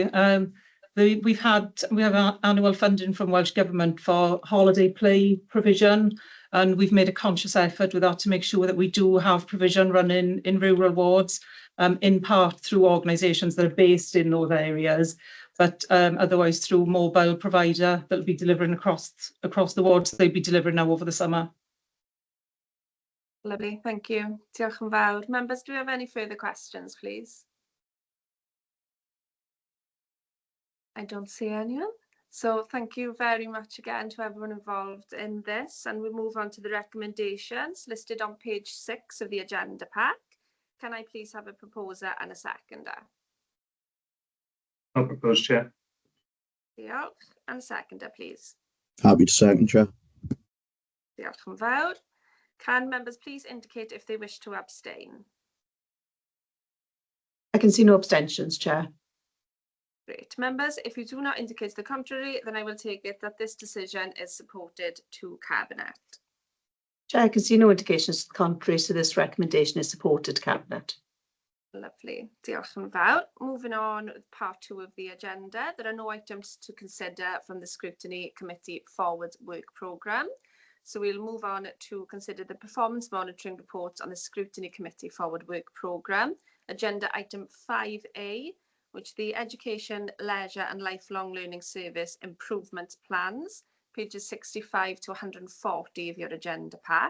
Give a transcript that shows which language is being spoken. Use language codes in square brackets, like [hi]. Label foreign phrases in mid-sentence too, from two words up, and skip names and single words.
[en] We have annual funding from Welsh Government for holiday play provision, and we've made a conscious effort with that to make sure that we do have provision running in rural wards, in part through organisations that are based in those areas, but otherwise through mobile provider that will be delivering across the wards. They'll be delivering now over the summer. Lovely, thank you. [cy] Diolch yn fawr. [en] Members, do we have any further questions, please? I don't see anyone. So thank you very much again to everyone involved in this, and we'll move on to the recommendations listed on page 6 of the agenda pack. Can I please have a proposer and a seconder? I'll propose, Chair. Diolch. And a seconder, please. Happy to second, Chair. [cy] Diolch yn fawr. [en] Can members please indicate if they wish to abstain? I can see no abstentions, Chair. Great. Members, if you do not indicate the contrary, then I will take it that this decision is supported to Cabinet. Chair, I can see no indications to the contrary, so this recommendation is supported to Cabinet. Lovely. [cy] Diolch yn fawr. [en] Moving on with part 2 of the agenda, there are no items to consider from the Scrutiny Committee Forward Work Programme. So we'll move on to consider the performance monitoring reports on the Scrutiny Committee Forward Work Programme. Agenda item 5A, which the Education, Leisure and Lifelong Learning Service Improvement Plans, pages 65 to 140 of your agenda pack.